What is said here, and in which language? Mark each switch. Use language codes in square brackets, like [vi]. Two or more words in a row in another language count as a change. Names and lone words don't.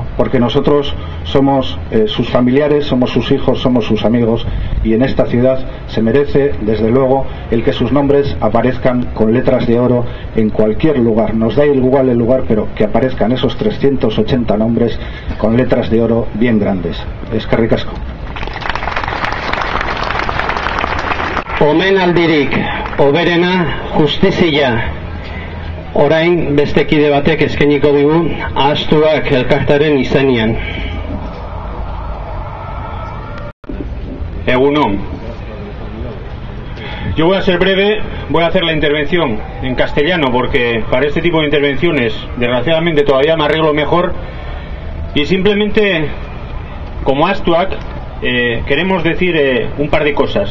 [es] Porque nosotros somos sus familiares, somos sus hijos, somos sus amigos, y en esta ciudad se merece desde luego el que sus nombres aparezcan con letras de oro en cualquier lugar. Nos da igual el lugar, pero que aparezcan esos 380 nombres con letras de oro bien grandes. [eu] Eskerrik asko. Omenaldirik hoberena justizia. Orain beste kide batek eskainiko digu Ahaztuak elkartearen izenean. Egunon. [es] Yo voy a ser breve, voy a hacer la intervención en castellano porque para este tipo de intervenciones desgraciadamente todavía me arreglo mejor, y simplemente como Ahaztuak queremos decir un par de cosas.